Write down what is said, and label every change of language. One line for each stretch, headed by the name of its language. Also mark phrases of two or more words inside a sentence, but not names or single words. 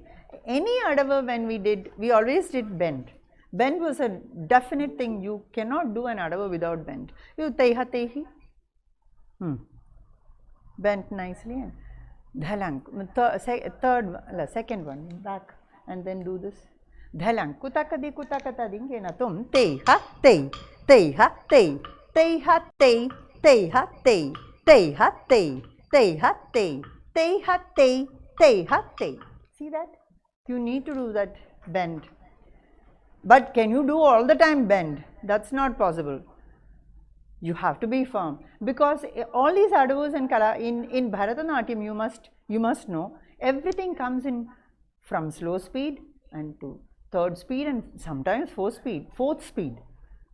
English: Any adava when we always did bend. Bend was a definite thing. You cannot do an adava without bend. You teiha tehi. Bent nicely and dhalang. Second one, back, and then do this. Dhalang. Kutakadi kutakatading na tum teiha tei teiha tei teiha tei teiha tei teiha tei teiha tei teiha tei teiha tei. See that? You need to do that bend. But can you do all the time bend? That's not possible. You have to be firm, because all these adavus in Bharatanatyam, you must know, everything comes in from slow speed and to 3rd speed and sometimes 4th speed.